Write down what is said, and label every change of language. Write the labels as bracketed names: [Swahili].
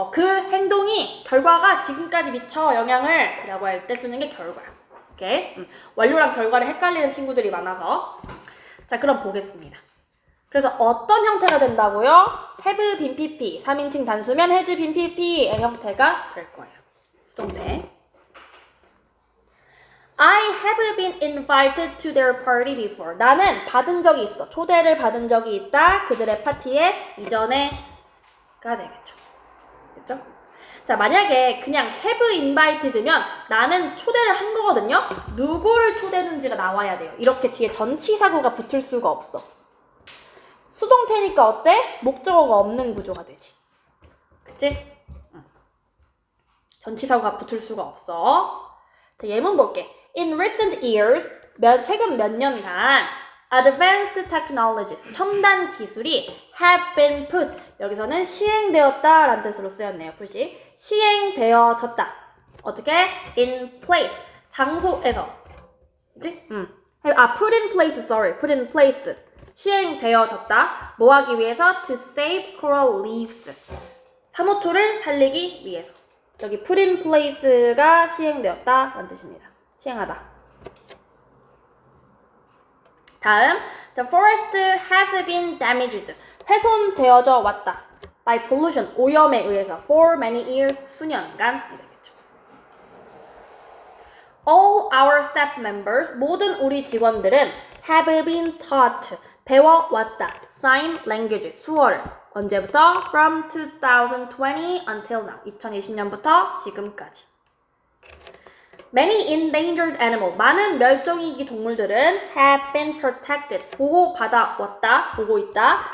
[Korean] 그 행동이, 결과가 지금까지 미쳐 영향을 라고 할 때 쓰는 게 결과야. 오케이? 완료랑 결과를 헷갈리는 친구들이 많아서. 자, 그럼 보겠습니다. 그래서 어떤 형태가 된다고요? have been pp, 3인칭 단수면 has been pp의 형태가 될 거예요. 수동태. [English] I have been invited to their party before. [Korean] 나는 받은 적이 있어. 초대를 받은 적이 있다. 그들의 파티에 이전에가 되겠죠. 됐죠? 자, 만약에 그냥 have invited면 나는 초대를 한 거거든요. 누구를 초대했는지가 나와야 돼요. 이렇게 뒤에 전치사구가 붙을 수가 없어. 수동태니까 어때? 목적어가 없는 구조가 되지. 그치? 전치사구가 붙을 수가 없어. 자, 예문 볼게. [English] In recent years, [Korean] 최근 몇 년간 [English] advanced technologies, [Korean] 첨단 기술이 [English] have been put, [Korean] 여기서는 시행되었다 라는 뜻으로 쓰였네요. 푸시. 시행되어졌다. 어떻게? in place, 장소에서. 그치? [English] put in place, sorry. put in place. [Korean] 시행되어졌다. 뭐 하기 위해서? [English] to save coral reefs. [Korean] 산호초를 살리기 위해서. 여기 put in place가 시행되었다 라는 뜻입니다. 시행하다. [English] 다음, the forest has been damaged. [Korean] 훼손되어져 왔다. [English] by pollution, [Korean] 오염에 의해서. [English] for many years, [Korean] 수년간 되겠죠. [English] All our staff members, [Korean] 모든 우리 직원들은 [English] have been taught, [Korean] 배워왔다. [English] sign language, 수어를. [Korean] 언제부터? [English] from 2020 until now, [Korean] 2020년부터 지금까지. [English] Many endangered animals, [Korean] 많은 멸종위기 동물들은 [English] have been protected, [Korean] 보호받아왔다, 보고 있다.